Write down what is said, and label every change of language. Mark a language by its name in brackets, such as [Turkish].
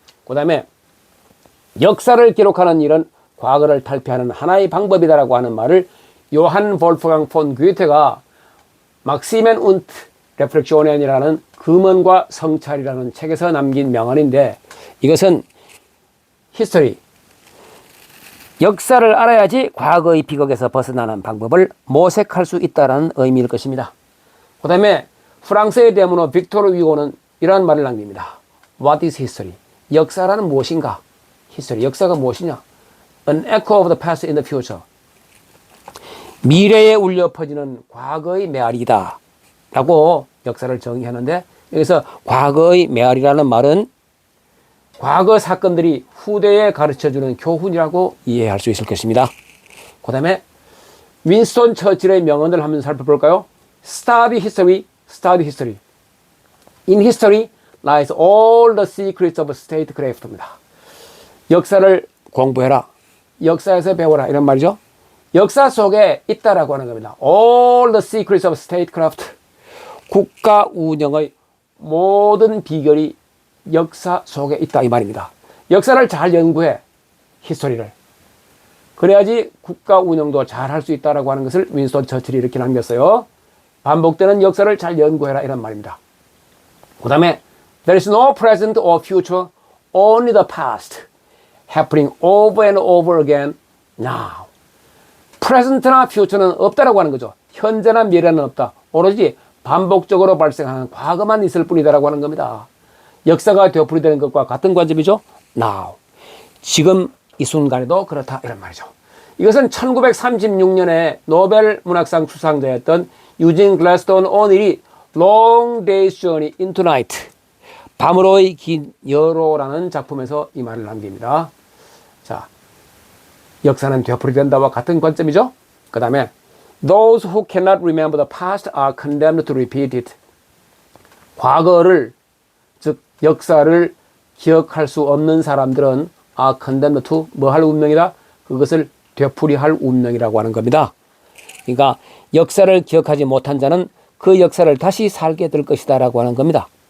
[Korean] 그 다음에 역사를 기록하는 일은 과거를 탈피하는 하나의 방법이다라고 하는 말을 요한 볼프강 폰 괴테가 막시멘 운트 레프렉시오넨이라는 금언과 성찰이라는 책에서 남긴 명언인데, 이것은 히스토리, 역사를 알아야지 과거의 비극에서 벗어나는 방법을 모색할 수 있다는 의미일 것입니다. 그 다음에 프랑스의 대문호 빅토르 위고는 이러한 말을 남깁니다. [English] What is history? [Korean] 역사라는 무엇인가? history, 역사가 무엇이냐? [English] An echo of the past in the future. [Korean] 미래에 울려 퍼지는 과거의 메아리다 라고 역사를 정의하는데, 여기서 과거의 메아리라는 말은 과거 사건들이 후대에 가르쳐주는 교훈이라고 이해할 수 있을 것입니다. 그 다음에 윈스턴 처칠의 명언을 한번 살펴볼까요? [English] Study history, study history. In history lies all the secrets of statecraft입니다. [Korean] 역사를 공부해라, 역사에서 배워라, 이런 말이죠. 역사 속에 있다라고 하는 겁니다. [English] All the secrets of statecraft. [Korean] 국가 운영의 모든 비결이 역사 속에 있다, 이 말입니다. 역사를 잘 연구해, 히스토리를. 그래야지 국가 운영도 잘 할 수 있다라고 하는 것을 윈스턴 처칠이 이렇게 남겼어요. 반복되는 역사를 잘 연구해라, 이런 말입니다. 그 다음에 [English] There is no present or future, only the past, happening over and over again now. [Korean] present나 future는 없다라고 하는 거죠. 현재나 미래는 없다. 오로지 반복적으로 발생하는 과거만 있을 뿐이다라고 하는 겁니다. 역사가 되풀이되는 것과 같은 관점이죠. [English] now. [Korean] 지금 이 순간에도 그렇다, 이런 말이죠. 이것은 1936년에 노벨 문학상 수상자였던 유진 글래스톤 오닐이 Long Day's Journey into Night, 밤으로의 긴 여로라는 작품에서 이 말을 남깁니다. 자, 역사는 되풀이된다와 같은 관점이죠. 그 다음에 [English] Those who cannot remember the past are condemned to repeat it. [Korean] 과거를, 즉 역사를 기억할 수 없는 사람들은 [English] are condemned to [Korean] 뭐 할 운명이다? 그것을 되풀이할 운명이라고 하는 겁니다. 그러니까 역사를 기억하지 못한 자는 그 역사를 다시 살게 될 것이다 라고 하는 겁니다.